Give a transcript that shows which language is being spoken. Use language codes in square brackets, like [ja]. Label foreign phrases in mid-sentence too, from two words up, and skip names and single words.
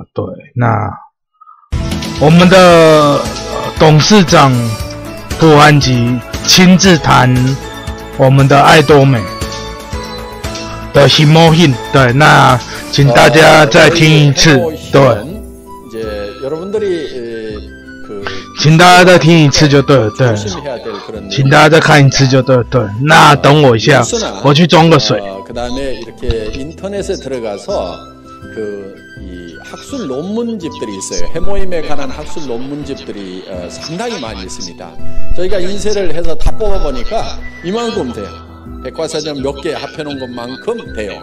[zh] 对，那我们的董事长朴安吉亲自谈我们的爱多美的힘모힘。对，那请大家再听一次。对，请大家再听一次就对了。对，请大家再看一次就对了。对，那等我一下，我去装个水。 [ko] 그다음에 이렇게 인터넷에 들어가서 이 학술 논문집들이 있어요. 해모임에 관한 학술 논문집들이 상당히 많이 있습니다. 저희가 인쇄를 해서 다 뽑아보니까 이만큼 돼요. 백과사전 몇 개 합해놓은 것만큼 돼요.